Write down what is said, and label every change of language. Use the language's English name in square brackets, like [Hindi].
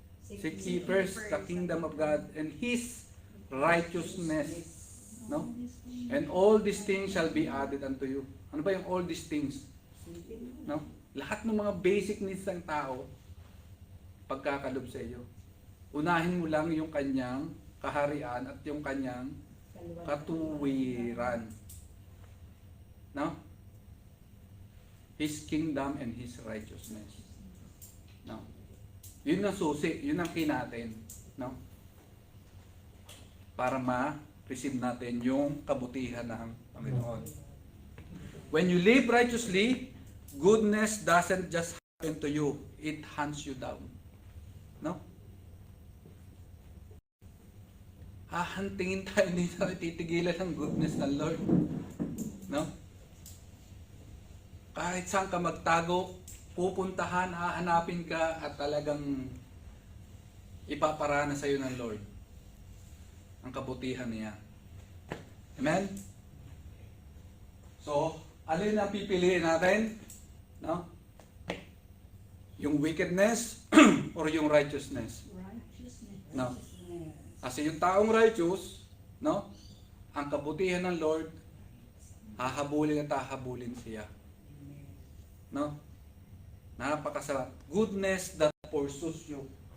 [English] Seek ye first the kingdom of God and His righteousness. No? And all these things shall be added unto you. [Filipino] Ano ba yung [English] all these things? [Filipino] No? Lahat ng mga basic needs ng tao, pagkakalob sa iyo. Unahin mo lang yung kanyang kaharian at yung kanyang katuwiran. No? [English] His kingdom and His righteousness. [Filipino] No? Yun ang susi, yun ang kinatin. No? Para ma-receive natin yung kabutihan ng Panginoon. [English] When you live righteously, goodness doesn't just happen to you, it hunts you down. [Filipino] No? Hahantingin tayo, hindi tayo titigilan ng goodness ng Lord. No? Kahit saan ka magtago, pupuntahan, hahanapin ka at talagang ipaparana sa iyo ng Lord ang kabutihan niya. Amen? So, alin ang pipiliin natin? No? Yung wickedness or yung righteousness? [English] Righteousness. [Filipino] No. Kasi yung taong righteous, no? Ang kabutihan ng Lord, hahabulin at hahabulin siya. No? Napakasarap. [English] Goodness that pursues you.